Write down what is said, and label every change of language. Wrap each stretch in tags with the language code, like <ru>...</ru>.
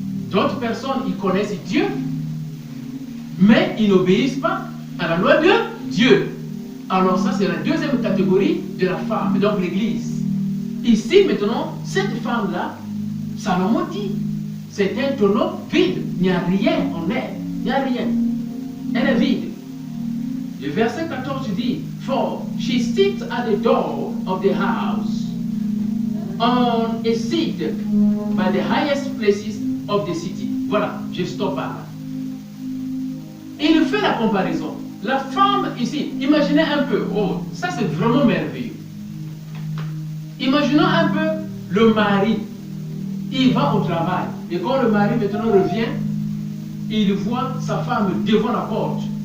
<fr>D'autres personnes, ils connaissent Dieu, mais ils n'obéissent pas à la loi de Dieu. Alors ça, c'est la deuxième catégorie de la femme, donc l'Église. Ici, maintenant, cette femme-là, Salomon dit, c'est un tonneau vide. Il n'y a rien en elle. Il n'y a rien. Elle est vide. Le verset 14 dit,</fr> <en>For she sits at the door of the house, on a seat by the highest places of the city.</en> <fr>Voilà, je stoppe par là. Il fait la comparaison. La femme ici, imaginez un peu, oh, ça c'est vraiment merveilleux. Imaginons un peu le mari. Il va au travail. Et quand le mari maintenant revient, il voit sa femme devant la porte.</fr>